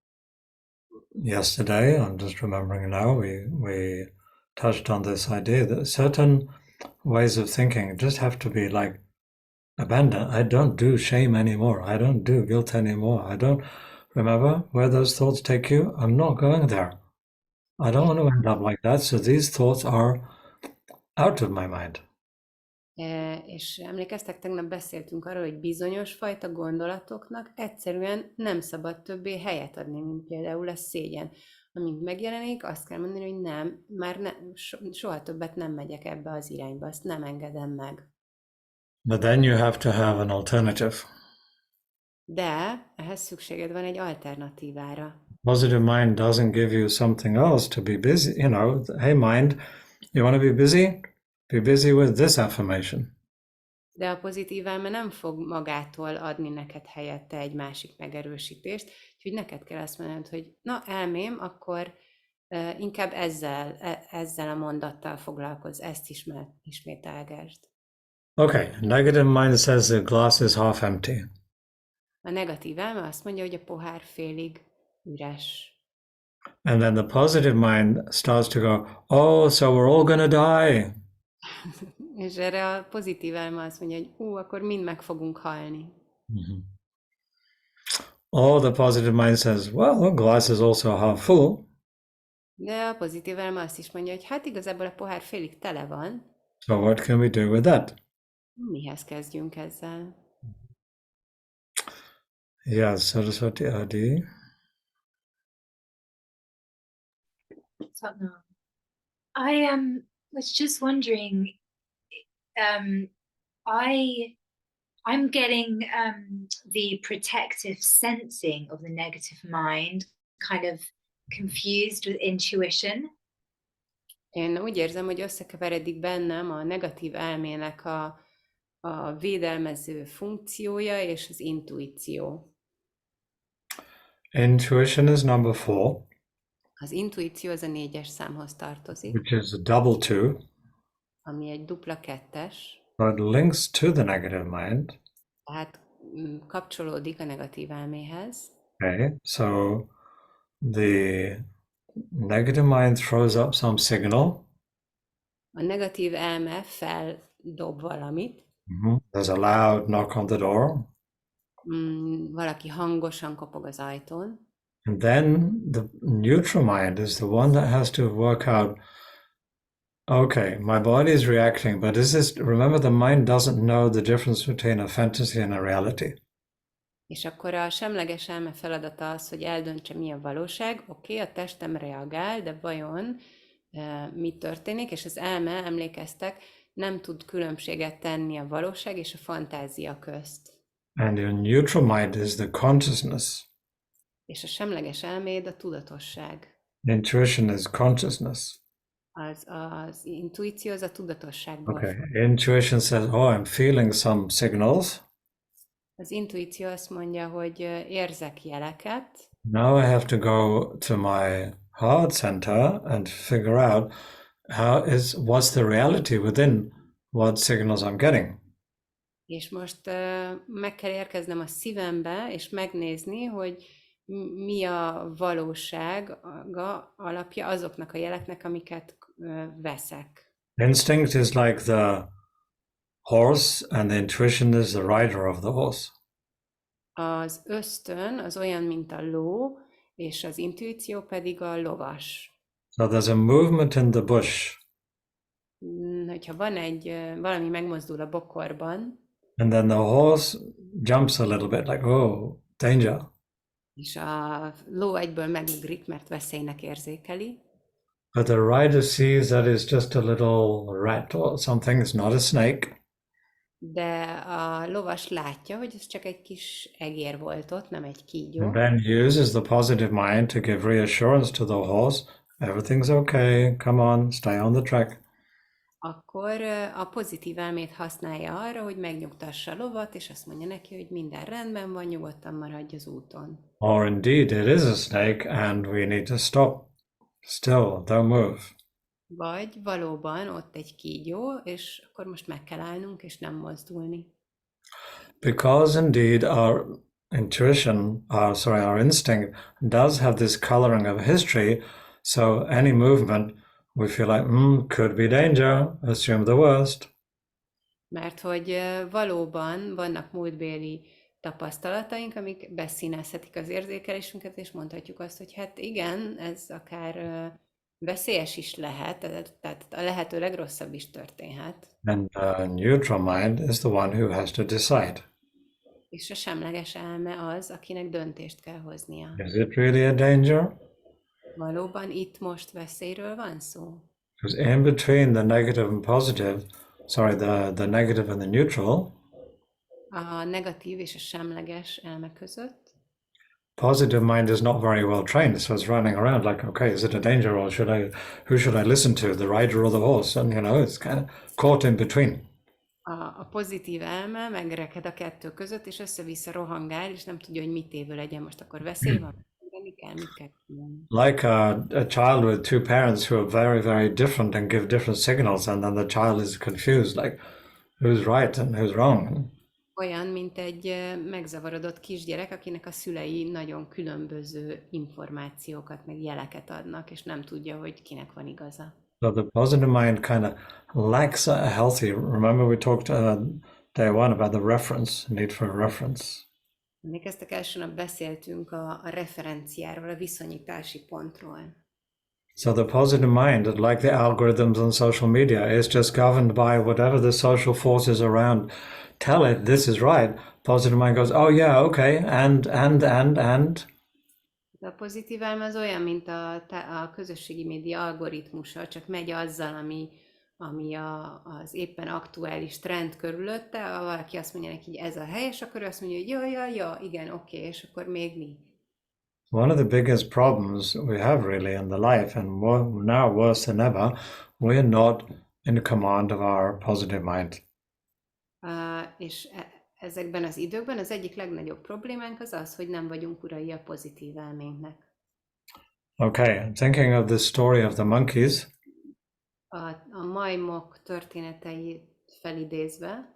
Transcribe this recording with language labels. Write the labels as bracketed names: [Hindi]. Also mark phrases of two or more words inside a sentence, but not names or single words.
[English] Yesterday, I'm just remembering now, we touched on this idea that certain ways of thinking just have to be like abandoned. I don't do shame anymore. I don't do guilt anymore. I don't remember where those thoughts take you. I'm not going there. I don't want to end up like that. So these thoughts are out of my mind. [Hungarian] És emlékeztek, tegnap beszéltünk arról, hogy bizonyos fajta gondolatoknak egyszerűen nem szabad többé helyet adni, mint például a szégyen. Amint megjelenik, azt kell mondani, hogy nem, már soha többet nem megyek ebbe az irányba, azt nem engedem meg. [English] But then you have to have an alternative. [Hungarian] De ehhez szükséged van egy alternatívára. [English] Positive mind doesn't give you something else to be busy. You know, hey mind, you want to be busy? Be busy with this affirmation. [Hungarian] De a pozitív elme nem fog magától adni neked helyette egy másik megerősítést, úgyhogy neked kell azt mondanod, hogy na elmém, akkor inkább ezzel a mondattal foglalkozz, ezt ismételgesd. [English] Okay, negative mind says the glass is half empty. [Hungarian] A negatív elme azt mondja, hogy a pohár félig üres. [English] And then the positive mind starts to go, oh, so we're all going to die. [Hungarian] És erre a pozitív elme azt mondja, hogy akkor mind meg fogunk halni. [English] Or the positive mind says, well, the glass is also half full. [Hungarian] De a pozitív elme azt is mondja, hogy hát igazából a pohár félig tele van. [English] So what can we do with that? [Hungarian] Mihez kezdjünk ezzel? [English] Yes, Saraswati Adi. Satnam. I was just wondering, I'm getting the protective sensing of the negative mind kind of confused with intuition. [Hungarian] Én úgy érzem, hogy összekeveredik bennem a negatív elmének a védelmező funkciója és az intuíció. [English] Intuition is number 4, [Hungarian] Az intuíció az a 4-es számhoz tartozik, [English] which is a double 2, [Hungarian] ami egy dupla 2-es, [English] but links to the negative mind. [Hungarian] tehát kapcsolódik a negatív elméhez. [English] Okay, so the negative mind throws up some signal. [Hungarian] A negatív elme feldob valamit, [English] There's a loud knock on the door. [Hungarian] valaki hangosan kopog az ajtón, [English] And then the neutral mind is the one that has to work out, okay, my body is reacting, but is this, remember, the mind doesn't know the difference between a fantasy and a reality. [Hungarian] és akkor a semleges elme feladata az, hogy eldöntse, mi a valóság. Oké, a testem reagál, de vajon mi történik? És az elme, emlékeztek, nem tud különbséget tenni a valóság és a fantázia közt. [English] And your neutral mind is the consciousness. [Hungarian] És a semleges elméd a tudatosság. [English] Intuition is consciousness. [Hungarian] Az intuíció az a tudatosságból. [English] Okay, intuition says, oh, I'm feeling some signals. [Hungarian] Az intuíció azt mondja, hogy érzek jeleket, [English] Now I have to go to my heart center and figure out what's the reality within what signals I'm getting. [Hungarian] és most meg kell érkeznem a szívembe, és megnézni, hogy mi a valósága alapja azoknak a jeleknek, amiket veszek. [English] Instinct is like the horse, and the intuition is the rider of the horse. [Hungarian] Az ösztön az olyan, mint a ló, és az intuíció pedig a lovas. [English] So there's a movement in the bush, [Hungarian] Hogyha van valami megmozdul a bokorban, [English] and then the horse jumps a little bit, like, oh, danger. [Hungarian] és a ló egyből megugrik, mert veszélynek érzékeli, [English] But the rider sees that it's just a little rat or something, it's not a snake. [Hungarian] de a lovas látja, hogy ez csak egy kis egér volt ott, nem egy kígyó, [English] And then uses the positive mind to give reassurance to the horse. Everything's okay. Come on, stay on the track. [Hungarian] akkor a pozitív elmét használja arra, hogy megnyugtassa a lovat, és azt mondja neki, hogy minden rendben van, nyugodtan maradj az úton. [English] Or indeed, it is a snake and we need to stop. Still, don't move. [Hungarian] Vagy valóban ott egy kígyó, és akkor most meg kell állnunk, és nem mozdulni. [English] Because indeed our intuition, our instinct does have this coloring of history. So any movement, we feel like, could be danger, assume the worst. [Hungarian] Mert hogy valóban vannak múltbéli tapasztalataink, amik beszínezhetik az érzékelésünket, és mondhatjuk azt, hogy hát igen, ez akár veszélyes is lehet, tehát a lehető legrosszabb is történhet. [English] And neutral mind is the one who has to decide. [Hungarian] És a semleges elme az, akinek döntést kell hoznia. [English] Is it really a danger? [Hungarian] Valóban itt most veszélyről van szó? [English] Because in between the negative and positive, the negative and the neutral, [Hungarian] A negatív és a semleges elme között [English] positive mind is not very well trained, so it's running around like, okay, is it a danger, or who should I listen to, the rider or the horse? And it's kind of caught in between. [Hungarian] a pozitív elme megreked a kettő között, és össze-vissza rohangál, és nem tudja, hogy mit évő legyen. Most akkor veszély van? Mit kell csinálni? [English] Like a child with two parents who are very, very different and give different signals, and then the child is confused, like who's right and who's wrong. [Hungarian] Olyan, mint egy megzavarodott kisgyerek, akinek a szülei nagyon különböző információkat, meg jeleket adnak, és nem tudja, hogy kinek van igaza. [English] So the positive mind kind of lacks a healthy. Remember, we talked day one about the reference, need for a reference. [Hungarian] Emlékeztek, első nap beszéltünk a referenciáról, a viszonyítási pontról. [English] So the positive mind, like the algorithms on social media, is just governed by whatever the social forces around tell it this is right. Positive mind goes, oh yeah, okay, and. [Hungarian] De a pozitív elme az olyan, mint a közösségi média algoritmusa, csak megy azzal, ami az éppen aktuális trend körülötte, ha valaki azt mondja neki, hogy ez a helyes, akkor ő azt mondja, hogy ja, igen, oké, és akkor még mi? [English] One of the biggest problems we have really in the life, and now worse than ever, we are not in command of our positive mind. [Hungarian] És ezekben az időkben az egyik legnagyobb problémánk az az, hogy nem vagyunk urai a pozitív elménknek. [English] Okay, I'm thinking of the story of the monkeys. [Hungarian] A majmok történeteit felidézve,